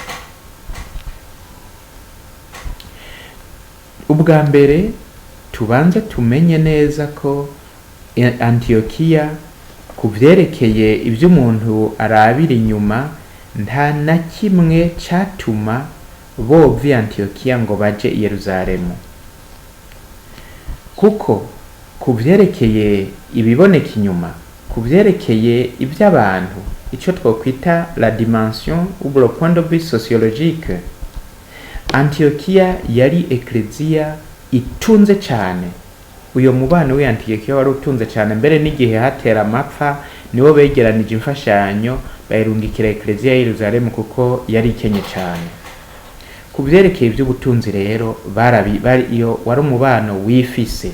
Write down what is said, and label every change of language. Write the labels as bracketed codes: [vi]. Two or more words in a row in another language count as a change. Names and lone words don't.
[rn] Ubwa mbere tubanze tumenye neza ko Antiyokiya ku byerekeye ibyo umuntu arabira inyuma nta na kimwe cyatuma bova Antiyokiya ngo baje i Yerusalemu, kuko ku byerekeye ibiboneka inyuma, ku byerekeye iby'abantu, icyo twakwita [fr] la dimension ou le point de vue sociologique, [rn] Antiyokiya yari ekleziya itunze cyane. Uyo mubano w'Antiyokiya wari utunze cyane, mbere n'igihe hatera amapfa niwo begeranije imfashanyo bayirungikira ekleziya ya Yerusalemu kuko yari ikenye cyane. Ku byerekeye iby'ubutunzi rero iyo wari umubano wifise.